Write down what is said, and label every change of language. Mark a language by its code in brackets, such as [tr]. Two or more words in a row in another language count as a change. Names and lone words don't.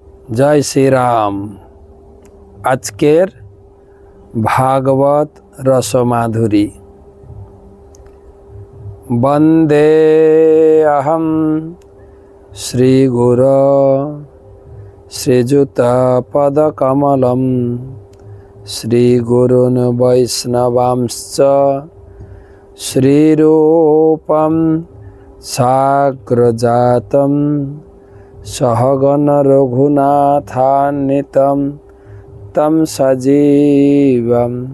[bn] জয় শ্রী রাম। আজকের ভাগবত রসমাধুরী। [sa] वंदे अहम श्रीगुरो श्रीयुतपदकमलं श्रीगुरून् वैष्णवांश्च श्रीरूपं साग्रजातं सहगण रघुनाथान्वितं तं सजीवं